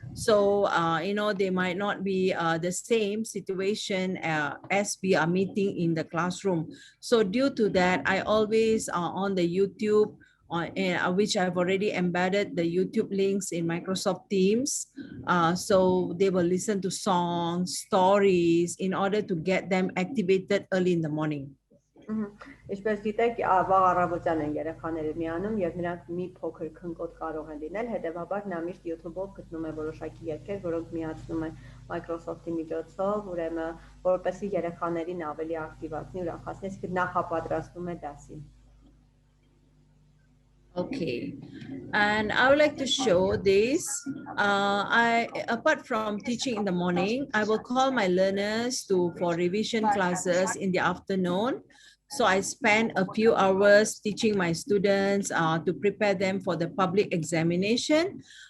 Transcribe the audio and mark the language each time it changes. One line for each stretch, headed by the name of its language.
English: So, they might not be the same situation as we are meeting in the classroom. So due to that, I always on the YouTube, which I've already embedded the YouTube links in Microsoft Teams. So they will listen to songs, stories in order to get them activated early in the morning.
Armenian: Ինչպես գիտեք, վաղ առավոտյան են երեխաները միանում եւ նրանք մի փոքր քնկոտ կարող են լինել, հետեւաբար նա միշտ YouTube-ով գտնում է որոշակի երգեր, որոնք միացնում են Microsoft-ի միջոցով, ուրեմն որպեսզի երեխաներին ավելի ակտիվացնի, ուրախացնի, իսկ նախապատրաստում է դասին։
English: Okay, and I would like to show this. Apart from teaching in the morning, I will call my learners for revision classes in the afternoon. So I spend a few hours teaching my students to prepare them for the public examination.